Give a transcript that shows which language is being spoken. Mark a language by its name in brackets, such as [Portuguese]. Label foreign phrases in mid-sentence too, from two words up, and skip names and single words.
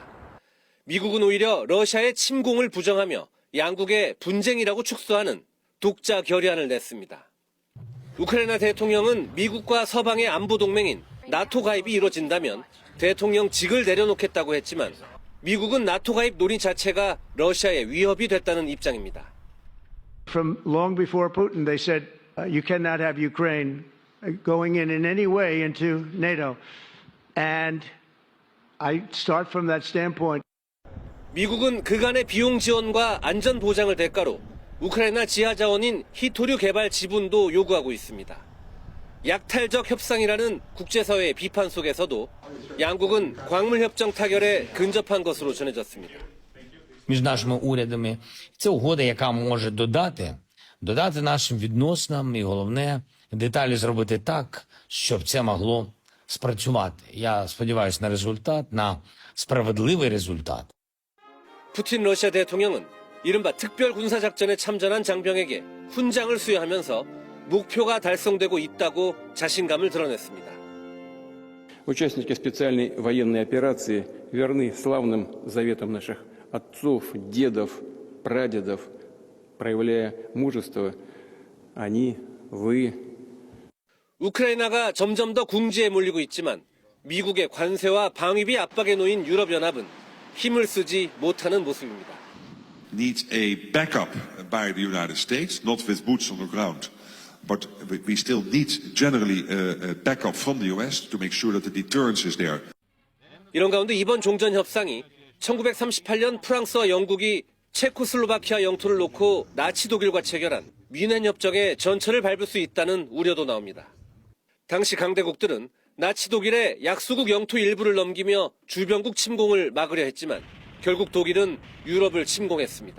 [Korean] 미국은 오히려 러시아의 침공을 부정하며 양국의 분쟁이라고 축소하는 독자 결의안을 냈습니다. 우크라이나 대통령은 미국과 서방의 안보 동맹인 나토 가입이 이루어진다면 대통령직을 내려놓겠다고 했지만 미국은 나토 가입 논의 자체가 러시아의 위협이 됐다는 입장입니다. [English] From long before Putin, they said you cannot have Ukraine going in any way into NATO. And I start from that standpoint. [Korean] 미국은 그간의 비용 지원과 안전 보장을 대가로 우크라이나 지하 자원인 히토류 개발 지분도 요구하고 있습니다. 약탈적 협상이라는 국제사회의 비판 속에서도 양국은 광물협정 타결에 근접한 것으로 전해졌습니다. [Ukrainian] Між нашими урядами це угода, яка може додати нашим відносинам і головне деталі зробити так, щоб це могло спрацювати. Я сподіваюся на результат, на справедливий результат. [Korean] 푸틴 러시아 대통령은 이른바 특별 군사작전에 참전한 장병에게 훈장을 수여하면서 목표가 달성되고 있다고 자신감을 드러냈습니다. [Russian] Участники специальной военной операции верны славным заветам наших отцов, дедов, прадедов, проявляя мужество. Они, вы. [Korean] 우크라이나가 점점 더 궁지에 몰리고 있지만 미국의 관세와 방위비 압박에 놓인 유럽연합은 힘을 쓰지 못하는 모습입니다. [English] Needs a backup by the United States, not with boots on the ground, but we still need generally a backup from the US to make sure that the deterrence is there. [Korean] 이런 가운데 이번 종전 협상이 1938년 프랑스와 영국이 체코슬로바키아 영토를 놓고 나치 독일과 체결한 뮌헨 협정의 전철을 밟을 수 있다는 우려도 나옵니다. 당시 강대국들은 나치 독일의 약소국 영토 일부를 넘기며 주변국 침공을 막으려 했지만 결국 독일은 유럽을 침공했습니다.